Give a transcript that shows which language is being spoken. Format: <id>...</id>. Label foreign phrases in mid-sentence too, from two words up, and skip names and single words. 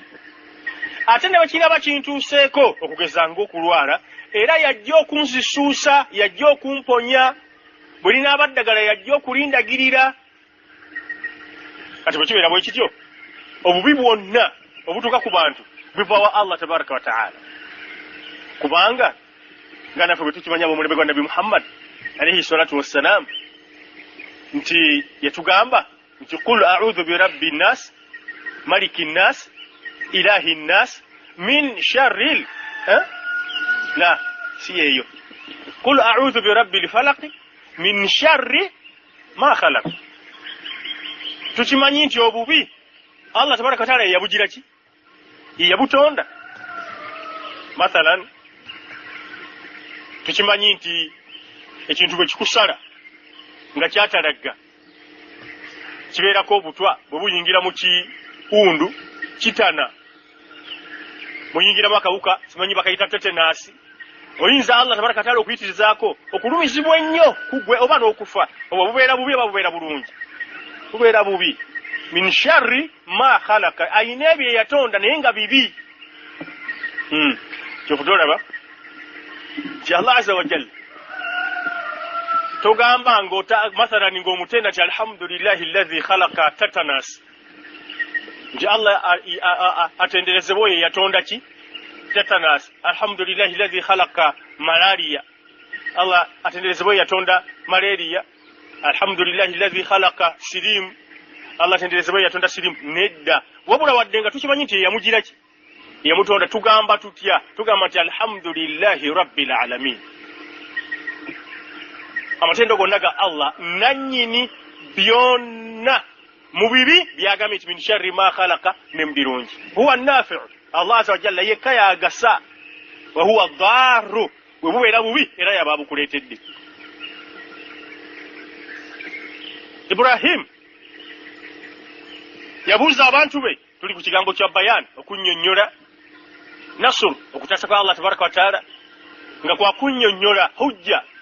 <lg>Ate ne bwe kiraba kintuuseeko okugeza ng'okulwala, era yajja okunzisuusa, yajja okumponya, buli n'abaddagala yajja okulindagirira. Kati bwe kibeera bwe kityo, obubi bwonna obutuuka ku bantu biva wa Allah</lg> <ar>تبارك وتعالى.</ar> <lg>Kubanga nga naffe bwe tukimanya mu mulembe gwa Nabi Muhammad</lg> <ar>عليه الصلاة والسلام</ar> <lg>nti yatugamba nti</lg> <ar>قل أعوذ برب الناس ملك الناس إله الناس من شر لا سي يو قل أعوذ برب الفلق من شر ما خلق.</ar> <lg>Tukimanyi nti obubi Allah</lg> <ar>تبارك وتعالى</ar> <lg>yabugira ki? Yabutonda. Mathalan tukimanyi nti ekintu bwe kikusala nga kyatalagga kibeerako obutwa bwe buyingira mu kiwundu kitana, muyingiramu akawuka simanyi bakayita tetenasi, oyinza Allah</lg> <ar>تبارك وتعالى</ar> <lg>okuyitirizaako okulumizibwa ennyo kugwe oba n'okufa. Oba bubeera bubi oba bubeera bulungi, bubeera bubi.</lg> <ar>من شر ما خلق,</ar> <lg>ayina ebyo yatonda naye nga bibi. Kyokutolaba ti Allah</lg> <ar>عز وجل</ar> <lg>togamba mathalan ng'omutenda ti</lg> <ar>الحمد لله الذي خلق</ar> <lg>tatanas, nti Allah atenderezebwa oyo yatonda ki? Tatanas.</lg> <ar>الحمد لله الذي خلق</ar> <lg>malaria, Allah atenderezebwa oyo yatonda malaria.</lg> <ar>الحمد لله الذي خلق</ar> <lg>sirim, Allah atenderezebwa oyo yatonda sirim. Nedda, wabula wadde nga tukimanyi nti yamugira ki? Yamutonda. Tugamba tutya? Tugamba nti</lg> <ar>الحمد لله رب العالمين.</ar> <lg>Amatendo gonna ga Allah nannyini byonna mu bibi byagambye nti</lg> <ar>من شر ما خلق</ar> <lg>ne mu birungi.</lg> <ar>هو نافع,</ar> <lg>Allah</lg> <ar>عز وجل</ar> <lg>yekka yagasa,</lg> <ar>وهو ضار,</ar> <lg>bwe bubeera bubi era yaba bukuleetedde. Ibrahim yabuuza abantu be, tuli ku kigambo kya bayan, okunnyonnyola nasr, okutaasa kwa Allah</lg> <ar>تبارك وتعالى</ar> <lg>nga kwa kunnyonnyola hujja.</lg>